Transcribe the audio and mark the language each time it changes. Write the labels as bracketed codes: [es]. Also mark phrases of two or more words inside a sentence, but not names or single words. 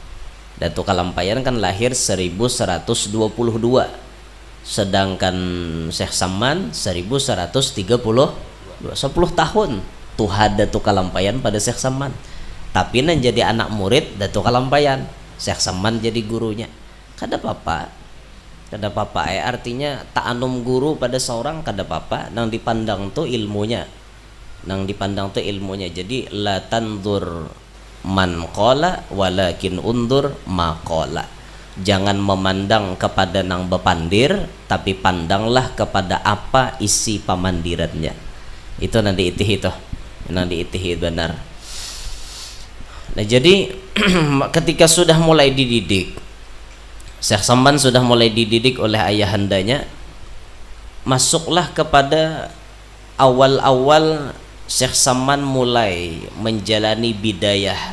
[bjn] Datuk Kalampayan kan lahir 1122, sedangkan Syekh Saman 1132, 10 tahun tuha Datuk Kalampayan pada Syekh Saman. Tapi nan jadi anak murid Datuk Kalampayan, Syekh Saman jadi gurunya. Kada apa-apa artinya ta'anum guru pada seorang kada apa-apa, nang dipandang tuh ilmunya. [ar] جادي لا تنظر من قال ولكن انظر ما قال. [bjn] Jangan memandang kepada nang bepandir, tapi pandanglah kepada apa isi pamandirannya. Itu nanti itih benar. Nah jadi ketika sudah mulai dididik, Syekh Saman sudah mulai dididik oleh ayahandanya, masuklah kepada awal-awal Syekh Saman mulai menjalani bidayah.